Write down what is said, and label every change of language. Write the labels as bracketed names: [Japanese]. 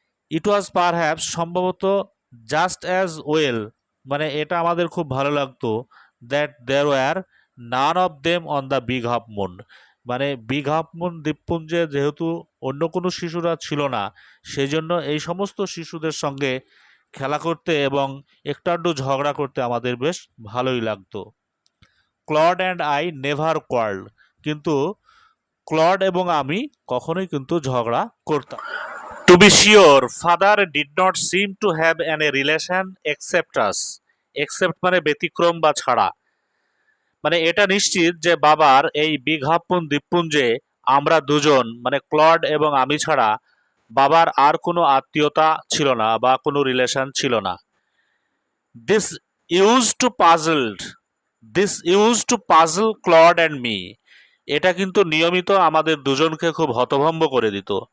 [English] it was perhaps, [Bangla] সম্ভবত, [English] just as well, [Bangla] মানে এটা আমাদের খুব ভালো লাগতো, [English] that there were none of them on the big half moon, [Bangla] মানে বিগ হাফ মুন দ্বীপপুঞ্জে যেহেতু অন্য কোনো শিশুরা ছিল না, সেই জন্য এই সমস্ত শিশুদের সঙ্গে খেলা করতে এবং একটু আধটু ঝগড়া করতে আমাদের বেশ ভালোই লাগতো। [English] Claude and I never quarrelled, [Bangla] কিন্তু ক্লড এবং আমি কখনোই কিন্তু ঝগড়া করতাম। [English] To be sure, father did not seem to have any relation except us. [Bangla] Except মানে ব্যতিক্রম বা ছাড়া, মানে এটা নিশ্চিত যে বাবার এই বিগ হাফ দ্বীপপুঞ্জে আমরা দুজন, মানে ক্লড এবং আমি ছাড়া বাবার আর কোনো আত্মীয়তা ছিল না বা কোনো রিলেশন ছিল না। [English] this used to puzzled this used to puzzle Claude and me, [Bangla] এটা কিন্তু নিয়মিত আমাদের দুজনকে খুব হতভম্ব করে দিত।